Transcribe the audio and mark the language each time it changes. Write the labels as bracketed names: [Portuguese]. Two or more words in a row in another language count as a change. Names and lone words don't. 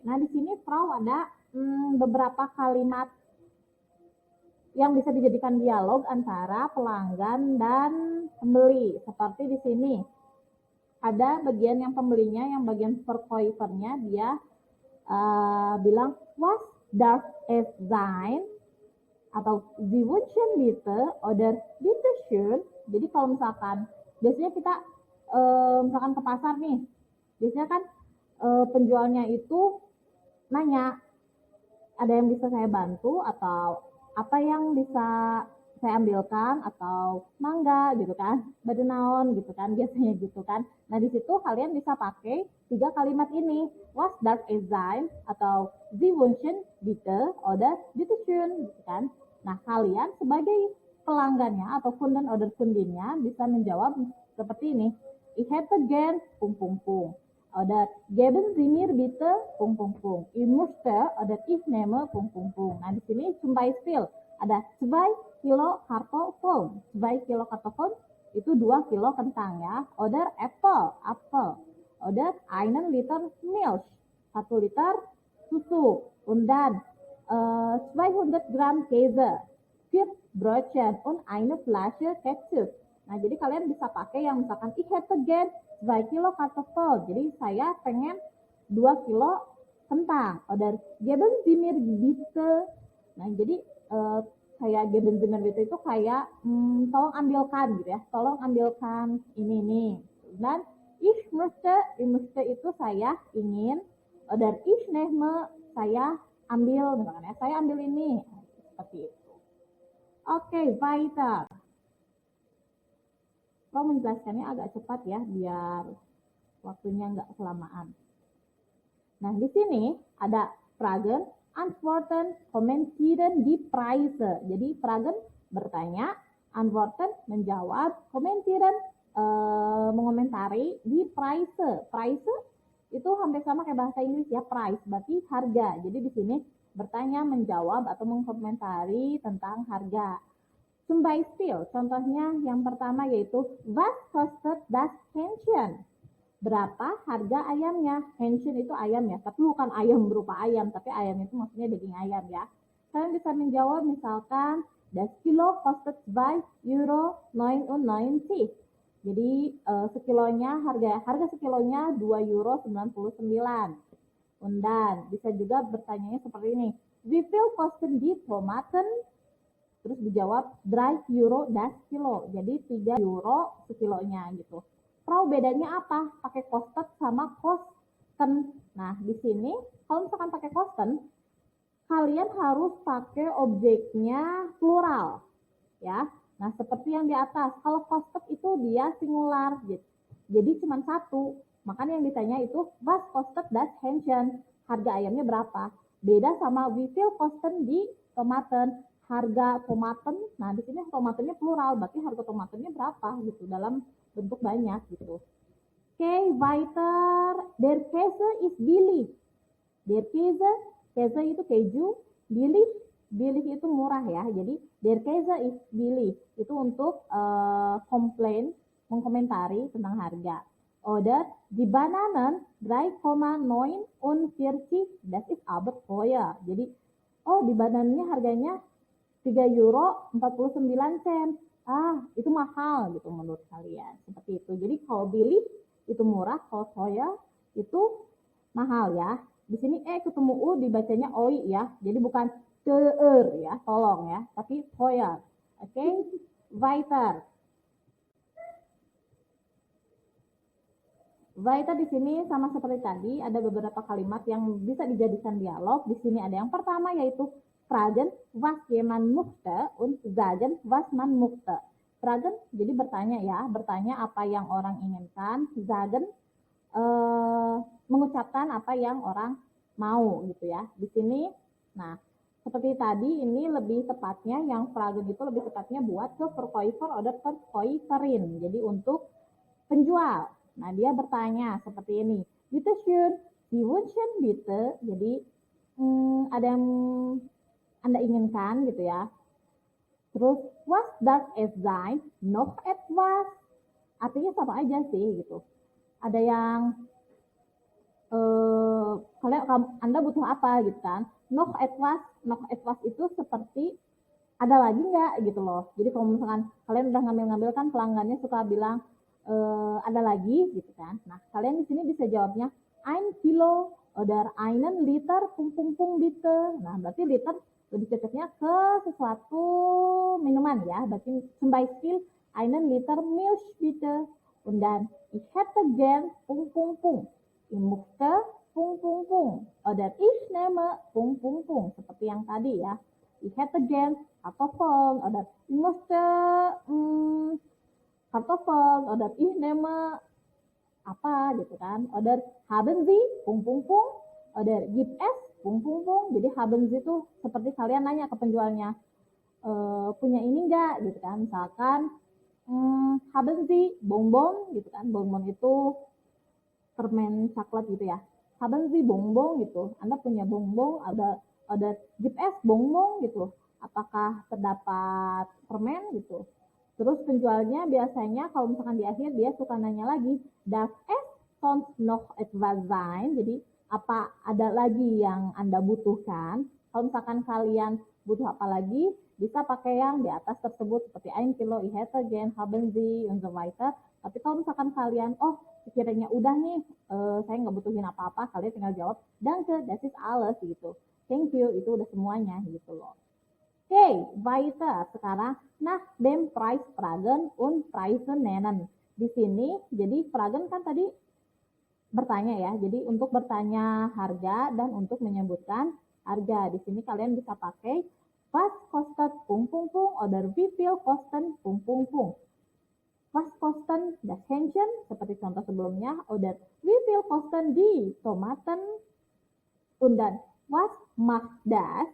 [Indonesian] Nah, di sini Frau ada beberapa kalimat yang bisa dijadikan dialog antara pelanggan dan pembeli. Seperti di sini ada bagian yang pembelinya, yang bagian Verkäufernya dia bilang [German] was darf es sein [Indonesian] atau [German] Sie wünschen bitte oder bitte schön. [Indonesian] Jadi kalau misalkan biasanya kita misalkan ke pasar nih, biasanya kan penjualnya itu nanya, ada yang bisa saya bantu atau apa yang bisa saya ambilkan atau mangga gitu kan, badenaon gitu kan, biasanya gitu kan. Nah, di situ kalian bisa pakai 3 kalimat ini, [German] was darf es sein atau Sie wünschen bitte oder bitte schön [Indonesian] gitu kan. Nah, kalian sebagai pelanggannya atau kunden order kundinya bisa menjawab seperti ini. [German] Ich hätte gern pung pung pung. Oder geben Sie mir bitte pung pung pung. Ich möchte oder ich nehme pung pung pung. [Indonesian] Nah di sini [German] zum Beispiel [Indonesian] ada [German] 2 Kilo Kartoffeln. 2 Kilo Kartoffeln [Indonesian] itu 2 kilo kentang ya. [German] Oder apel. Oder 1 Liter Milch. [Indonesian] 1 liter susu. [German] Und dann 200 Gramm Käse. 4 Brötchen und eine Flasche Ketchup. [Indonesian] Nah, jadi kalian bisa pakai yang misalkan [German] ich hätte gern 2 Kilo Kartoffel. [Indonesian] Jadi saya pengen 2 kilo kentang. [German] Oder geben Sie mir bitte. [Indonesian] Nah, jadi kayak [German] geben Sie mir bitte [Indonesian] itu kayak tolong ambilkan gitu ya. Tolong ambilkan ini nih. Dan [German] ich möchte [Indonesian] itu saya ingin. [German] Oder ich nehme [Indonesian] saya ambil misalkan ya. Saya ambil ini. Seperti itu. Oke, weiter. Kau menjelaskannya agak cepat ya, biar waktunya nggak kelamaan. Nah, di sini ada [German] Fragen, Antworten, Kommentieren, die Preise. [Indonesian] Jadi Fragen bertanya, Antworten menjawab, Kommentieren mengomentari, [German] die Preise. [Indonesian] Preise itu hampir sama kayak bahasa Inggris ya, price berarti harga. Jadi di sini bertanya, menjawab atau mengkomentari tentang harga. [German] Zum Beispiel, [Indonesian] contohnya yang pertama yaitu [German] was kostet das Hähnchen? [Indonesian] Berapa harga ayamnya? Hähnchen itu ayam ya, tapi bukan ayam berupa ayam, tapi ayam itu maksudnya daging ayam ya. Kalian bisa menjawab misalkan [German] das Kilo kostet 2,99 €. [Indonesian] Jadi sekilonya harga sekilonya 2,99 €. Dan bisa juga bertanya seperti ini. [German] Wie viel kosten die Tomaten? [Indonesian] Terus dijawab 3 € [German] das Kilo. [Indonesian] Jadi 3 euro sekilonya gitu. Pro bedanya apa? Pakai kostet sama kosten. Nah, di sini kalau misalkan pakai kosten, kalian harus pakai objeknya plural. Ya. Nah, seperti yang di atas. Kalau kostet itu dia singular. Jadi cuma satu. Makanya yang ditanya itu [German] was kostet das Hähnchen? [Indonesian] Harga ayamnya berapa? Beda sama [German] wie viel kosten die Tomaten? [Indonesian] Harga tomaten, nah di sini tomatennya plural, berarti harga tomatennya berapa gitu dalam bentuk banyak gitu. Oke, [German] weiter. Der Käse ist billig. Der Käse [Indonesian] itu keju, billig itu murah ya. Jadi [German] der Käse ist billig [Indonesian] itu untuk komplain, mengkomentari tentang harga. [German] Oder die Bananen 3,49, das ist aber teuer. [Indonesian] Jadi di banannya harganya 3,49 €. Itu mahal gitu menurut kalian. Seperti itu. Jadi kalau billig itu murah, kalau teuer itu mahal ya. Di sini ketemu u dibacanya oi ya. Jadi bukan teuer ya, tolong ya, tapi teuer. Oke, weiter. Weiter di sini sama seperti tadi, ada beberapa kalimat yang bisa dijadikan dialog. Di sini ada yang pertama yaitu [German] Fragen, was jemand möchte und sagen, was man möchte. Fragen, [Indonesian] jadi bertanya ya, bertanya apa yang orang inginkan. Sagen, mengucapkan apa yang orang mau gitu ya. Di sini, nah seperti tadi ini lebih tepatnya, yang Fragen itu lebih tepatnya buat ke [German] Verkäufer oder Verkäuferin. [Indonesian] Jadi untuk penjual. Nah dia bertanya seperti ini. [German] Bitte schön, Sie wünschen bitte. [Indonesian] Jadi ada yang Anda inginkan gitu ya. [German] Terus was does es sein? Noch etwas? [Indonesian] Artinya sama aja sih gitu. Ada yang Anda butuh apa gitu kan? [German] Noch etwas [Indonesian] itu seperti ada lagi nggak gitu loh. Jadi kalau misalkan kalian udah ngambil kan pelanggannya suka bilang ada lagi gitu kan. Nah kalian di sini bisa jawabnya [German] 1 Kilo oder 1 Liter pung bitte. [Indonesian] Nah berarti liter lebih cocoknya ke sesuatu minuman ya. [German] Berarti zum Beispiel 1 Liter Milch bitte. Und dann ich hätte gern pung. Ich möchte pung. Oder ich nehme pung. [Indonesian] Seperti yang tadi ya. [German] Ich hätte gern Kartoffeln. Oder ich möchte Kartoffeln. Oder ich nehme [Indonesian] apa gitu kan. [German] Oder haben Sie pung. Oder gibt es pung. [Indonesian] Jadi [German] haben Sie [Indonesian] itu seperti kalian nanya ke penjualnya, punya ini enggak gitu kan. Misalkan [German] haben Sie [Indonesian] bonbon gitu kan. Bonbon itu permen coklat gitu ya. [German] Haben Sie [Indonesian] bonbon gitu. Anda punya bonbon, ada [German] gibt es [Indonesian] bonbon gitu. Apakah terdapat permen gitu. Terus penjualnya biasanya kalau misalkan di akhir dia suka nanya lagi, [German] das es sonst noch etwas sein? [Indonesian] Jadi apa ada lagi yang Anda butuhkan? Kalau misalkan kalian butuh apa lagi, bisa pakai yang di atas tersebut seperti [German] ein Kilo, ich hätte gern, haben Sie, und so weiter. [Indonesian] Tapi kalau misalkan kalian, oh sekiranya udah nih, saya nggak butuhin apa-apa, kalian tinggal jawab, [German] danke, das ist alles gitu. [English] Thank you, [Indonesian] itu udah semuanya gitu loh. Oke, [German] weiter. Sekarang nach dem Preis fragen und Preise nennen. [Indonesian] Di sini, jadi fragen kan tadi bertanya ya. Jadi untuk bertanya harga dan untuk menyebutkan harga. Di sini kalian bisa pakai [German] was kostet pung pung pung oder wie viel kosten pung pung pung. Was kosten das Hähnchen [Indonesian] seperti contoh sebelumnya [German] oder wie viel kosten die Tomaten und dann was macht das?